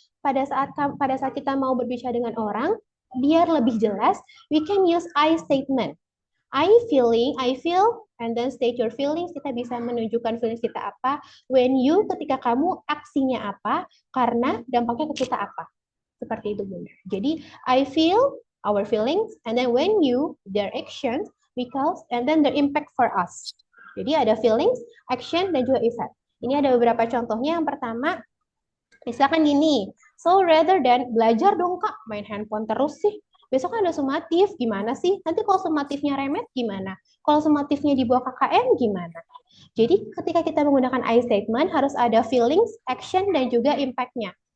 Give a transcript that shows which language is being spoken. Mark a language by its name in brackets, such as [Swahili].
[Indonesian] Pada saat kita mau berbicara dengan orang, biar lebih jelas, [English] we can use I statement. I feel, and then state your feelings. [Indonesian] Kita bisa menunjukkan feelings kita apa. [English] When you, [Indonesian] ketika kamu, aksinya apa, karena dampaknya ke kita apa. Seperti itu, Bunda. [English] Jadi, I feel, our feelings, and then when you, their actions, because, and then the impact for us. [Indonesian] Jadi ada feelings, action, dan juga effect. Ini ada beberapa contohnya. Yang pertama, misalkan gini, [English] so rather than [Indonesian] belajar dong kak, main handphone terus sih. Besok ada sumatif, gimana sih? Nanti kalau sumatifnya remet, gimana? Kalau sumatifnya di bawah KKN, gimana? Jadi ketika kita menggunakan I statement, harus ada feelings, action, dan juga impact-nya.